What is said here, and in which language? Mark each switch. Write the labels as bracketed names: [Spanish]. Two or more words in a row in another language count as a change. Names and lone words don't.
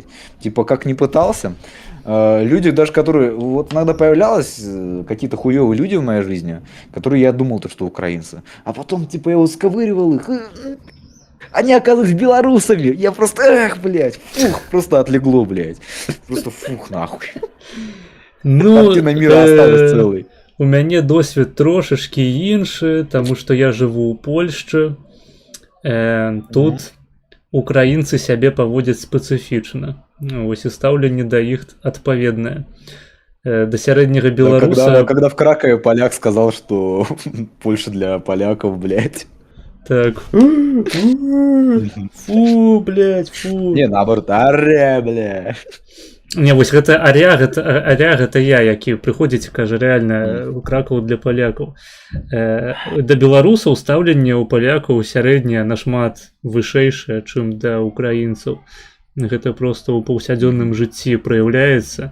[Russian] Типа, как не пытался, люди даже, которые, вот иногда появлялось какие-то хуевые люди в моей жизни, которые я думал, то, что украинцы, а потом, типа, я вот сковыривал их, они оказываются белорусами. Я просто, эх, блядь, фух, просто отлегло, блядь. Просто фух, нахуй. Ну, Картина мира осталась целой. [Belarusian] у мяне досвед трошачкі іншы, таму што я жыву ў Польшчы. Тут украінцы сябе паводзяць спецыфічна. Вось і стаўленне да іх адпаведнае. До сярэдняга беларуса... [Russian] Когда в Кракове поляк сказал, что Польша для поляков, блядь. Так. Фу, блядь, фу. Не, наоборот, аре, блядь. Не, [Belarusian] вось гэта аря, гэта я, які прыходзіць, кажа, рэальна у Кракаў для палякаў. Да беларусаў стаўленне ў палякаў сярэдняе нашмат вышэйшае, чым да украінцаў. Гэта проста ў паўсядзённым жыцці праяўляецца.